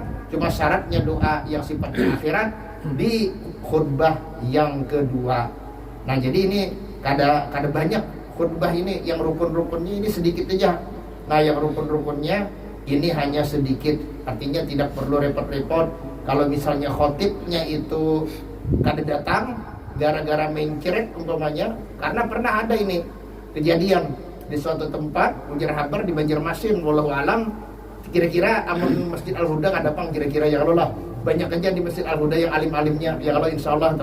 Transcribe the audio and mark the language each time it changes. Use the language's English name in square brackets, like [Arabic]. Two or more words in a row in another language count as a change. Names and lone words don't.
[Indonesian] Cuma syaratnya doa yang sifatnya akhirat di khutbah yang kedua. [Banjar] Nah, jadi ini kada banyak khutbah ini yang rukun-rukunnya ini sedikit aja. [Indonesian] Nah yang rukun-rukunnya ini hanya sedikit, artinya tidak perlu repot-repot. [Banjar] Kalau misalnya khotibnya itu kada datang gara-gara mencret umpamanya, karena pernah ada ini kejadian di suatu tempat ujar habar di Banjarmasin, [Arabic] والله أعلم, [Banjar] kira-kira amun Masjid Al-Huda ada pang kira-kira [Arabic] يا الله, [Banjar] banyak aja di Masjid Al-Huda yang alim-alimnya [Arabic] يا الله إن شاء الله.